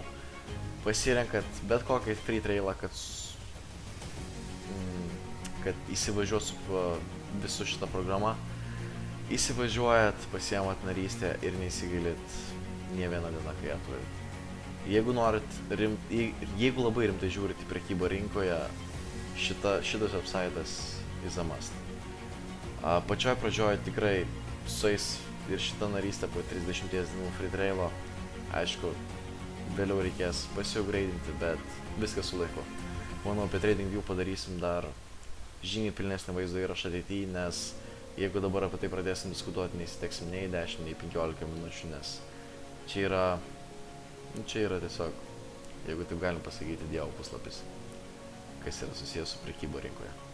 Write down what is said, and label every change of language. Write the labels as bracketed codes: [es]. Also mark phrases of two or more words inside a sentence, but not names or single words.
[lt] Pasirenkat bet kokį [en] free trailą, [lt] kad įsivažiuot su visu šitą programą. Įsivažiuojat, pasiemat narystę ir neįsigilit nie vieną dieną, kai ją turit. Jeigu labai rimtai žiūrit į prekybą rinkoje, šitas website'as [en] is a must. [lt] Pačioj pradžioj tikrai sueis ir šitą narystę po 30 dienų [en] free trailo. [lt] Aišku, vėliau reikės pasiupgrade'inti, bet viskas su laiku. Manau, apie TradingView padarysim dar žymiai pilnesnį vaizdo įrašą ateityje, nes jeigu dabar apie tai pradėsim diskutuoti, neįsiteksim nei 10, nei 15 minučių, nes čia yra tiesiog, jeigu taip galim pasakyti, dievo puslapis, kas yra susijęs su prekyba rinkoje.